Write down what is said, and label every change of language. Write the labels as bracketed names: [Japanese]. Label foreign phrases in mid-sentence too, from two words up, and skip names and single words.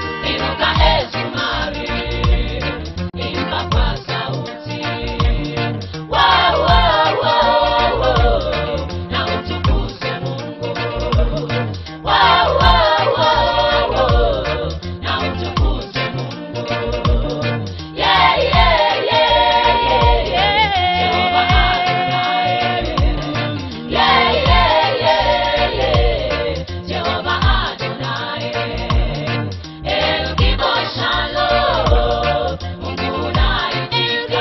[Swahili] Inuka, e zumari, imba kwa sauti. [English] Wow, wow, wow, wow. [Swahili] Na utukuze Mungu. [English] Wow, wow, wow, wow. [Swahili] Na utukuze Mungu. [English] Yeah, yeah, yeah, yeah, yeah. Jehova Adonai. Yeah, yeah, yeah, yeah. [Hebrew] Jehova Adonai. אל גיבור שלום, [Swahili] Mungu unaitika.